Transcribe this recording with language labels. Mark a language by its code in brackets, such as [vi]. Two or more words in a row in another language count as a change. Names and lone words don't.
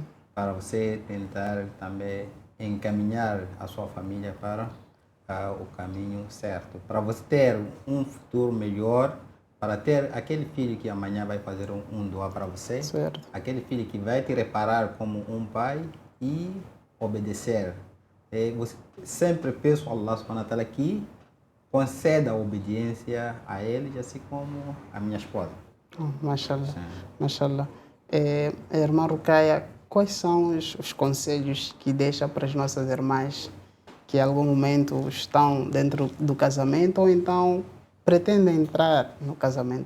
[pt] Para você tentar também encaminhar a sua família para o caminho certo. Para você ter um futuro melhor, para ter aquele filho que amanhã vai fazer um doa para você, Certo. aquele filho que vai te reparar como um pai e obedecer. Você sempre peço a Allah [ar] سبحانه وتعالى [pt] que conceda a obediência a eles, assim como a minha esposa. Mashallah. Sim. Mashallah. Irmã Rucaia, quais são os conselhos que deixa para as nossas irmãs que em algum momento estão dentro do casamento ou então pretendem entrar no casamento.